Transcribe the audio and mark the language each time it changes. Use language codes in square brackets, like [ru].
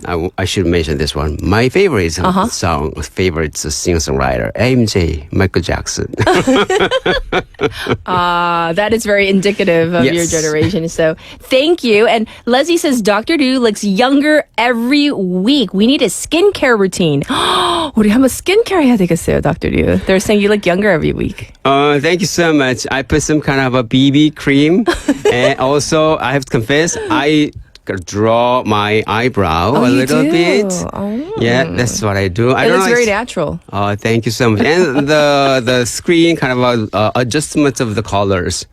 [en] I should mention this one. My favorite singer-songwriter, AMJ, Michael Jackson. That is very indicative of your generation. So thank you. And Leslie says, Dr. Du looks younger every week. We need a skincare routine. [ko] 우리 한번 skincare 해야 되겠어요, Dr. [en] Du. They're saying you look younger every week. Thank you so much. I put some kind of a BB cream. And also, I have to confess, I draw my eyebrow a little bit. Yeah, that's what I do. It looks very natural. Thank you so much. And the screen kind of adjustments of the colors.